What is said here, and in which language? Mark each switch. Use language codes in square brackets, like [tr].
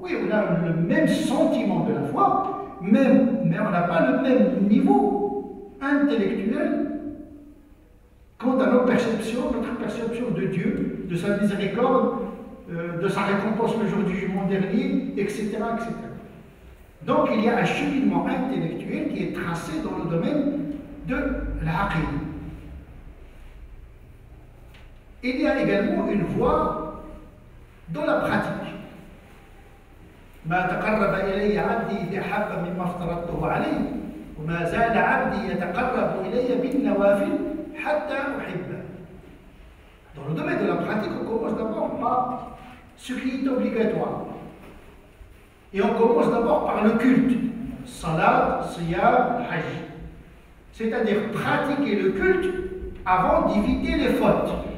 [fr] Oui, on a le même sentiment de la foi, mais on n'a pas le même niveau intellectuel quant à notre perception de Dieu, de sa miséricorde, de sa récompense le jour du jugement dernier, etc., etc. Donc il y a un cheminement intellectuel qui est tracé dans le domaine de l'aqidah. Il y a également une voie dans la pratique. [ar] ما تقرب إلي عبدي بأحب مما افترضته عليه وما زال عبدي يتقرب إلي بالنوافل حتى أحبه. [fr] Dans le domaine de la pratique, on commence d'abord par ce qui est obligatoire. Et on commence d'abord par le culte. Salat, siyam, hajj. C'est-à-dire pratiquer le culte avant d'éviter les fautes.